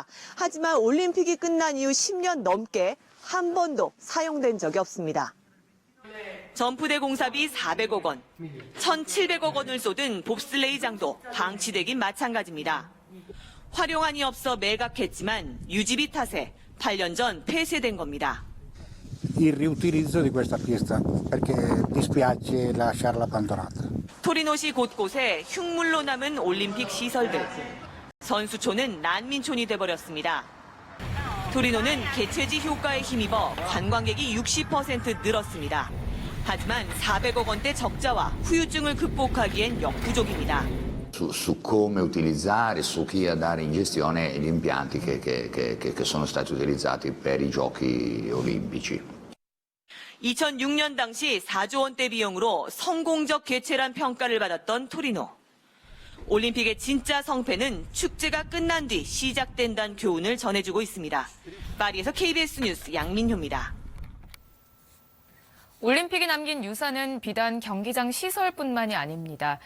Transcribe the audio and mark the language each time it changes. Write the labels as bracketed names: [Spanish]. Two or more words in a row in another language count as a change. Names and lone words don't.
[Korean] 하지만 올림픽이 끝난 이후 10년 넘게 한 번도 사용된 적이 없습니다. 점프대 공사비 400억 원, 1,700억 원을 쏟은 봅슬레이장도 방치되긴 마찬가지입니다. 활용안이 없어 매각했지만 유지비 탓에 8년 전 폐쇄된 겁니다. [Italian] Il riutilizzo di questa pista perché dispiace lasciarla abbandonata. [Korean] 토리노시 곳곳에 흉물로 남은 올림픽 시설들. 선수촌은 난민촌이 돼버렸습니다. 토리노는 개최지 효과에 힘입어 관광객이 60% 늘었습니다. 하지만 400억 원대 적자와 후유증을 극복하기엔 역부족입니다. [Italian] Su come utilizzare, su chi dare in gestione gli impianti che sono stati utilizzati per i giochi olimpici. [Korean] 2006년 당시 4조 원대 비용으로 성공적 개최란 평가를 받았던 토리노. 올림픽의 진짜 성패는 축제가 끝난 뒤 시작된다는 교훈을 전해주고 있습니다. 파리에서 KBS 뉴스 양민효입니다. 올림픽이 남긴 유산은 비단 경기장 시설뿐만이 아닙니다.